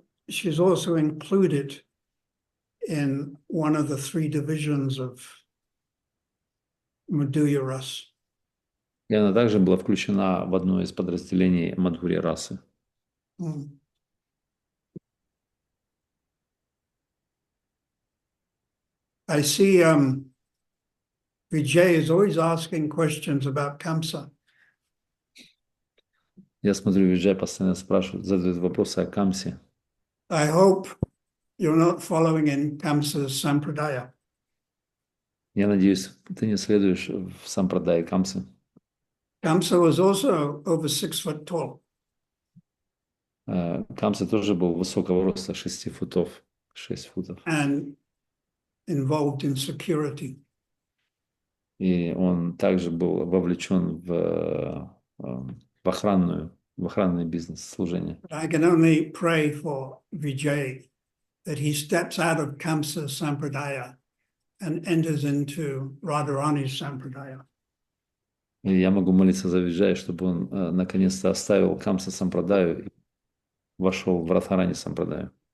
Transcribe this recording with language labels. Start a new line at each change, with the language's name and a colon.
English: She's also included in one of the three divisions of Madhurya Ras.
Russian: И она также была включена в одно из подразделений Мадхурья расы.
English: I see Vijay is always asking questions about Kamsa.
Russian: Я смотрю, Виджай постоянно спрашивает, задает вопросы о Камсе.
English: I hope you're not following in Kamsa's sampradaya.
Russian: Я надеюсь, ты не следуешь в сампрадае Камсы.
English: Kamsa was also over 6 foot tall.
Russian: Камса тоже был высокого роста, 6 футов.
English: And involved in security.
Russian: И он также был вовлечен в охранный бизнес, служение.
English: I can only pray for Vijay that he steps out of Kamsa's sampradaya and enters into Radharani's sampradaya.
Russian: И я могу молиться за Виджая, чтобы он наконец-то оставил Камса Сампрадаю и вошел в Радхарани Сампрадаю.